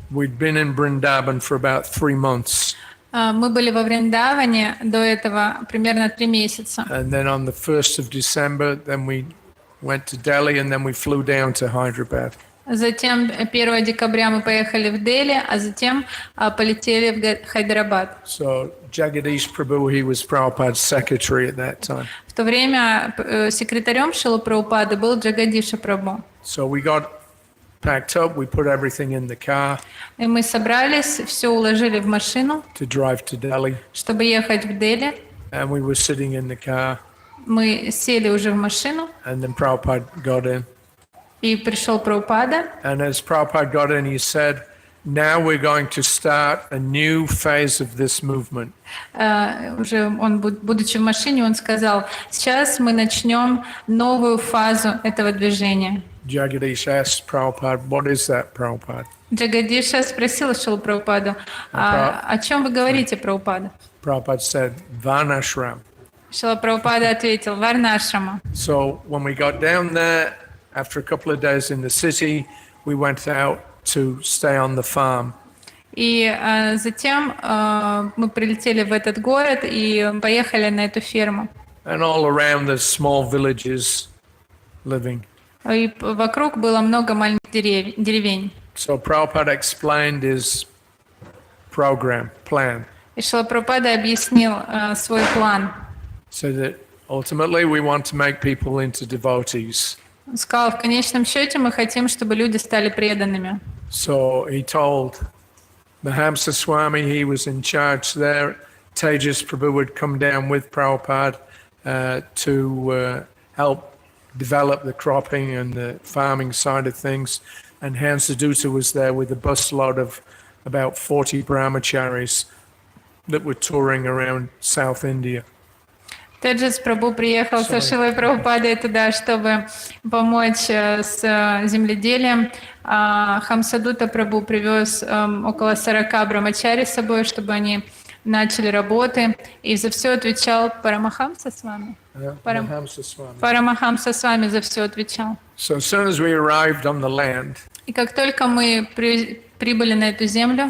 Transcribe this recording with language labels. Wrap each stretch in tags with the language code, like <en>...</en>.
<en>We'd been in Vrindavan for about 3 months.</en> <ru>Мы были во Вриндаване до этого примерно 3 месяца.</ru> <en>And then on the 1st of December, then we went to Delhi and then we flew down to Hyderabad.</en> <ru>Затем 1 декабря мы поехали в Дели, а затем полетели в Хайдарабад.</ru> <en>So Jagadish Prabhu, he was Prabhupada's secretary at that time.</en> <ru>В то время секретарем Шрилы Прабхупады был Джагадиша Прабху.</ru> <en>So we got packed up, we put everything in the car</en> <ru>И мы собрались, все уложили в машину,</ru> <en>to drive to Delhi.</en> <ru>чтобы ехать в Дели.</ru> <en>And we were sitting in the car,</en> <ru>Мы сели уже в машину,</ru> <en>and then Prabhupada got in.</en> <ru>и пришел Прабхупада.</ru> <en>And as Prabhupada got in, he said, now we're going to start a new phase of this movement.</en> <ru>Уже он, будучи в машине, он сказал, сейчас мы начнем новую фазу этого движения.</ru> <en>Jagadish asked Prabhupada, what is that, Prabhupada?</en> <ru>Джагадиша спросил Шрилу Прабхупаду, о чем вы говорите, Прабхупада?</ru> <en>Prabhupada said, Varnashrama.</en> <ru>Шрила Прабхупада ответил, Варнашрама.</ru> <en>So when we got down there, after a couple of days in the city, we went out to stay on the farm.</en> <ru>И затем мы прилетели в этот город и поехали на эту ферму.</ru> <en>And all around there's small villages living.</en> <ru>И вокруг было много маленьких деревень.</ru> <en>So Prabhupada explained his plan.</en> <ru>И Шрила Прабхупада объяснил свой план.</ru> <en>So that ultimately we want to make people into devotees.</en> <ru>Он сказал, в конечном счете мы хотим, чтобы люди стали преданными.</ru> <en>So he told Mahamsa Swami, he was in charge there. Tejas Prabhu would come down with Prabhupada to help develop the cropping and the farming side of things. And Hansa Dutta was there with a busload of about 40 brahmacharis that were touring around South India.</en> <ru>Теджес Прабху приехал со Шрилой Прабхупадой туда, чтобы помочь с земледелием. Хамсадута Прабху привез около 40 брамачари с собой, чтобы они начали работы. И за все отвечал Парамахамса с вами. Парамахамса с вами за все отвечал.</ru> <en>So as soon as we arrived on the land,</en> <ru>И как только мы прибыли на эту землю,</ru>